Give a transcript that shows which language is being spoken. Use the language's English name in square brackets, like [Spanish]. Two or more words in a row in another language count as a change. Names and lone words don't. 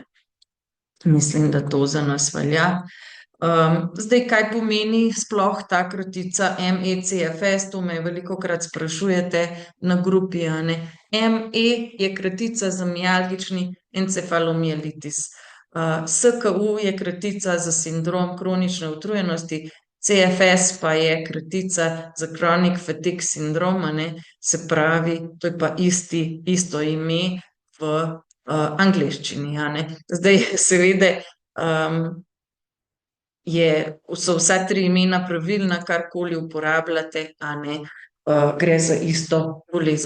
[Slovenian] Mislim, da to za nas velja. Zdaj, kaj pomeni sploh ta kratica MECFS, to me velikokrat sprašujete na grupi, a ne. ME je kratica za mialgični encefalomielitis. SKU je kratica za sindrom kronične utrujenosti, CFS pa je kratica za [English] chronic fatigue syndrome, [Slovenian] a ne, se pravi, to je pa isto ime v angleščini, a ne. Zdaj, seveda, so vsa tri imena pravilna, karkoli uporabljate, a ne, gre za isto bolezen.